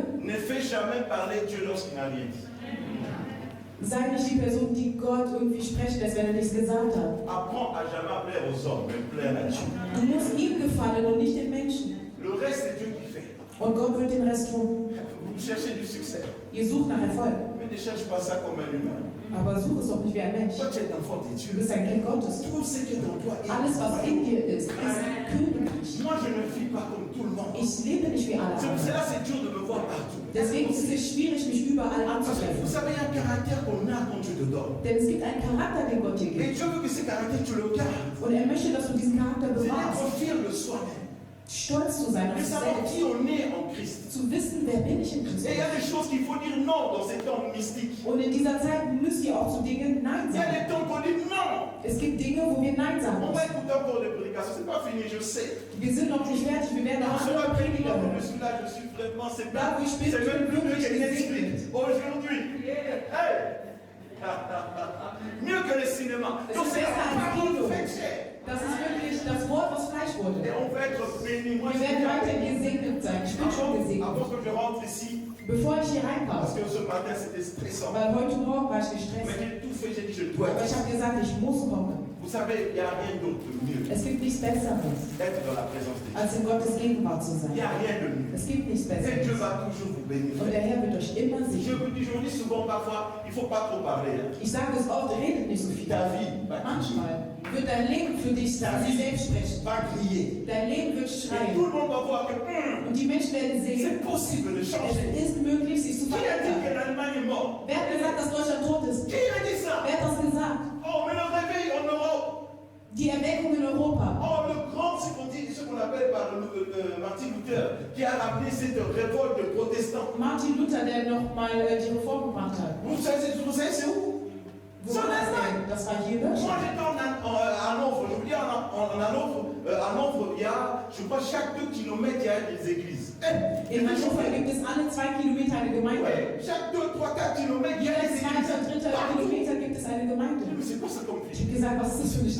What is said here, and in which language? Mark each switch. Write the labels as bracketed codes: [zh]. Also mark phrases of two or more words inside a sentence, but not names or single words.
[fr] Ne fais jamais parler Dieu lorsqu'il n'a rien dit. [de] sei nicht die Person, die Gott irgendwie sprechen lässt, wenn er nichts gesagt hat. [fr] Apprends à jamais plaire aux hommes, mais plaire à Dieu. [de] Du musst ihm gefallen und nicht den Menschen. [fr] Le reste, c'est Dieu qui fait. [de] Und Gott wird den Rest tun. [fr] Vous cherchez du succès, [de] Ihr sucht nach Erfolg, [fr] mais ne cherche pas ça comme un humain. [de] aber such es doch nicht wie ein Mensch. [fr] Toi, tu es un enfant de [de] Du [fr] Dieu. [de] bist ein Kind Gottes. [fr] Tout ce qui est en toi est [de] Alles, was in dir ist Königreich. [fr] Moi, je ne vis pas comme tout le monde. [de] Ich lebe nicht wie alle [fr] C'est pour [de] anderen. [fr] cela c'est dur de me voir partout. [de] Deswegen ist es schwierig, mich überall [fr] Parce que vous [de] anzutreffen. [fr] savez, il y a un caractère qu'on a quand Dieu te donne. [de] Denn es gibt einen Charakter, den Gott dir [fr] Et [de] gibt. [fr] Dieu veut que ce caractère, tu le gardes. [de] Und er möchte, dass du diesen Charakter [fr] C'est [de] bewahrst. [fr] d'être fier de soi-même. [de] Stolz zu sein auf [fr] De [de] sich [fr] savoir [de] selbst. [fr] qui on est en Christ. [de] Zu wissen, wer bin ich in [fr] Et [de] Christus. [fr] il y a des choses qu'il faut dire non dans ces temps mystiques. [de] Und in dieser Zeit müsst ihr auch zu Dingen Nein [fr] Il y a [de] sagen. [fr] des temps qu'on dit non. [de] Es gibt Dinge, wo wir Nein sagen [fr] On va [de] müssen. [fr] écouter encore des prédications. C'est pas fini, je sais. [de] Wir sind noch nicht fertig, wir werden [fr] Dans [de] noch [fr] ce [de] andere [fr] rapidement [de] Prediger [fr] que [de] hören. [fr] je suis là, je suis vraiment, c'est Là pas, où [de] ich bin, [fr] c'est même plus [de] wirklich [fr] que Netflix. [de] gesegnet. [fr] Aujourd'hui. Hey. Mieux que le cinéma. [de] Es [fr] Donc [de] ist [fr] c'est la [de] besser als [fr] parole [de] Kino. [fr] faite chair. [de] Das ist wirklich das Wort, was Fleisch [fr] Et [de] wurde. [fr] on va être béni. Moi, [de] Wir werden weiter gesegnet sein. Ich bin schon gesegnet. [fr] avant que je rentre ici, [de] Bevor ich hier [fr] parce [de] reinkomme, [fr] que ce matin c'était stressant. [de] weil heute Morgen war ich [fr] Mais [de] gestresst. [fr] j'ai tout fait, j'ai dit je dois [de] Aber [fr] être [de] ich [fr] ici. [de] habe gesagt, ich muss kommen. [fr] Vous savez, il n'y a rien d'autre de mieux [de] Es gibt nichts Besseres, [fr] d'être dans la présence de Dieu. [de] als in Gottes Gegenwart zu [fr] Il [de] sein. [fr] n'y a rien de mieux. [de] Es gibt nichts [fr] Et Dieu [de] Besseres. [fr] va toujours vous bénir. [de] Und der Herr wird euch immer [fr] Je [de] segnen. [fr] vous dis souvent parfois, il ne faut pas trop parler. Hein. [de] Ich sage es oft, redet nicht so viel. [fr] Ta vie va crier, [de] Manchmal wird dein Leben für dich für sich selbst sprechen. [fr] va crier. [de] Dein Leben wird [fr] Et tout [de] schreien. [fr] le monde va voir que [de] Und die Menschen werden sehen, [fr] c'est possible de [de] es [fr] changer. [de] ist möglich, sich zu [fr] Qui a dit que [de] verändern. [fr] l'Allemagne est morte? [de] Wer hat gesagt, dass Deutschland tot ist? [fr] Qui a dit ça? [de] Wer hat das gesagt? [fr] Oh, mais le réveil en Europe. [de] Die Erweckung in Europa. [fr] Oh, le grand, ce qu'on appelle par Martin Luther, qui a ramené cette révolte de protestants. [de] Martin Luther, der nochmal die Reform gebracht hat. [fr] Vous savez c'est où? [de] Wo war das denn? Das war hier in [fr] Moi, [de] Deutschland. [fr] j'étais à Hanovre. Je vous dis, à Hanovre, il y a, je crois, chaque 2 kilomètres, il y a des églises. [de] In Hannover gibt es alle 2 Kilometer eine Gemeinde. [fr] Ouais, chaque 2, 3, 4 kilomètres, il y a [de] Jeder [fr] des [de] zweite, [fr] églises. [de] dritte [fr] Partout. [de] Kilometer gibt es eine Gemeinde. [fr] Mais c'est quoi ça comme [de] Ich [fr] vie? [de] habe gesagt, was ist das für eine